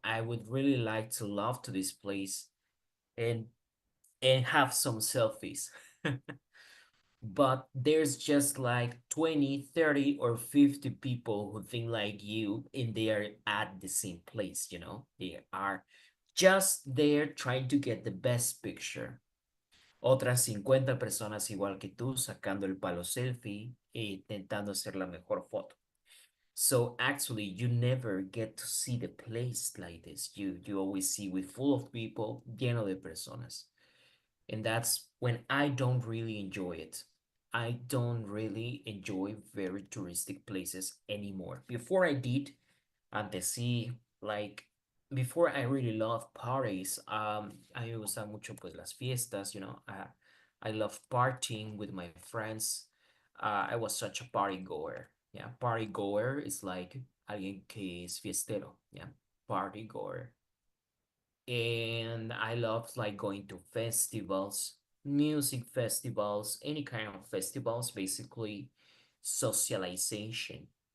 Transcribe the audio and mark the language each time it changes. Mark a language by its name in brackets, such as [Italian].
[English] I would really like to love to this place and have some selfies. But there's just like 20, 30, or 50 people who think like you and they are at the same place, you know? They are just there trying to get the best picture. [Spanish] Otras 50 personas igual que tú sacando el palo selfie e intentando hacer la mejor foto. [English] So actually, you never get to see the place like this. You always see with full of people, [Spanish] lleno de personas. [English] And that's when I don't really enjoy it. I don't really enjoy very touristic places anymore. Before I did, [Spanish] antes sí, [English] like before I really love parties. [Spanish] A mí me gustan mucho pues las fiestas, [English] you know. I love partying with my friends. I was such a party goer. Yeah, party goer is like [Spanish] alguien que es fiestero. [English] Yeah, party goer. And I love like going to festivals, music festivals, any kind of festivals, basically socialization.